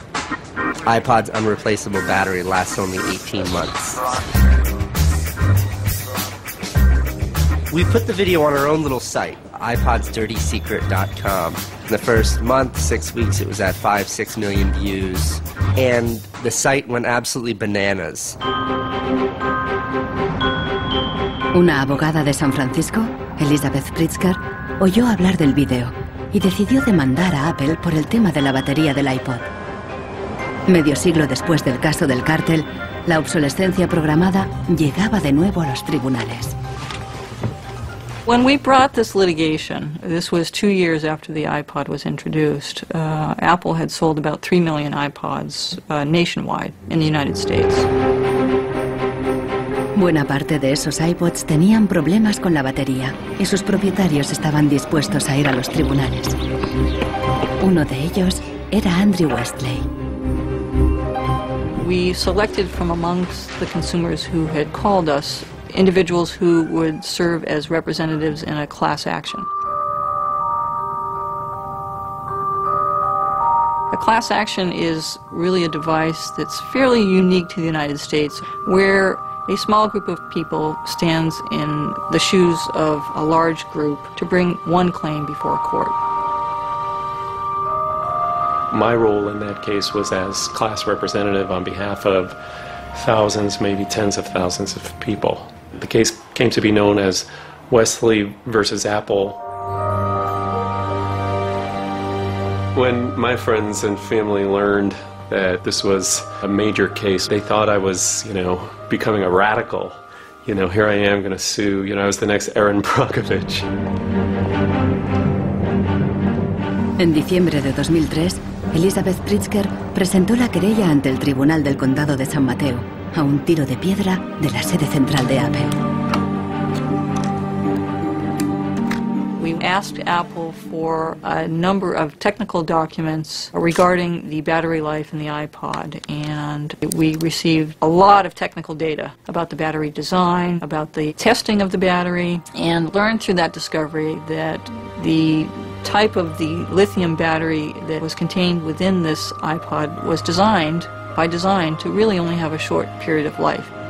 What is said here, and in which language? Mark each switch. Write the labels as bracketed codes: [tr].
[en] iPod's unreplaceable battery lasts only 18 months. We put the video on our own little site, iPodsDirtySecret.com. In the first month, 6 weeks, it was at 5-6 million views, and the site went absolutely bananas. [es] Una abogada de San Francisco, Elizabeth Pritzker, oyó hablar del vídeo y decidió demandar a Apple por el tema de la batería del iPod. Medio siglo después del caso del cártel, la obsolescencia programada llegaba de nuevo a los tribunales. [en] When we brought this litigation, this was 2 years after the iPod was introduced, Apple had sold about 3 million iPods nationwide in the United States. [es] Buena parte de esos iPods tenían problemas con la batería y sus propietarios estaban dispuestos a ir a los tribunales. Uno de ellos era Andrew Westley. [en] we selected from amongst the consumers who had called us individuals who would serve as representatives in a class action. A class action is really a device that's fairly unique to the United States, where a small group of people stands in the shoes of a large group to bring one claim before a court. My role in that case was as class representative on behalf of thousands, maybe tens of thousands of people. The case came to be known as Wesley versus Apple. When my friends and family learned that this was a major case, they thought I was, becoming a radical. Here I am going to sue, I was the next Aaron Brockovich. [es] En diciembre de 2003, Elizabeth Pritzker presentó la querella ante el Tribunal del Condado de San Mateo, a un tiro de piedra de la sede central de Apple. [en] We asked Apple for a number of technical documents regarding the battery life in the iPod, and we received a lot of technical data about the battery design, about the testing of the battery, and learned through that discovery that the type of the lithium battery that was contained within this iPod was designed, by design, to really only have a short period of life.